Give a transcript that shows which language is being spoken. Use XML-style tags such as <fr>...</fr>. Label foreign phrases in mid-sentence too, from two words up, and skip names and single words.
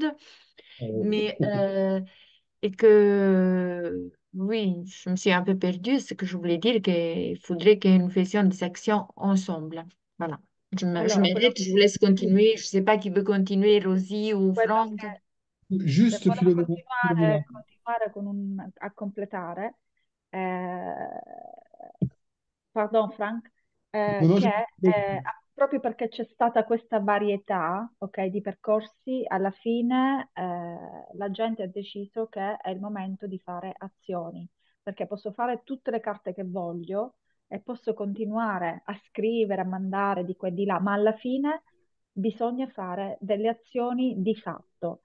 <fr>Mais et que, oui, je me suis un peu perdue. Ce que je voulais dire, qu'il faudrait que nous faisions des actions ensemble. Voilà. Je</fr> <it>Allora,</it> <fr>m'arrête, je vous laisse continuer. Je ne sais pas qui veut continuer, Rosie ou</fr> <it>quello</it> <fr>Franck. Juste</fr> <it>volevo Philomena, Philomena. continuare a completare, pardon Frank,</it> <fr>Non, non,</fr> <it>che</it> <fr>j'ai-</fr> <it>proprio perché c'è stata questa varietà, ok, di percorsi, alla fine la gente ha deciso che è il momento di fare azioni, perché posso fare tutte le carte che voglio e posso continuare a scrivere, a mandare di qua e di là, ma alla fine bisogna fare delle azioni di fatto.</it>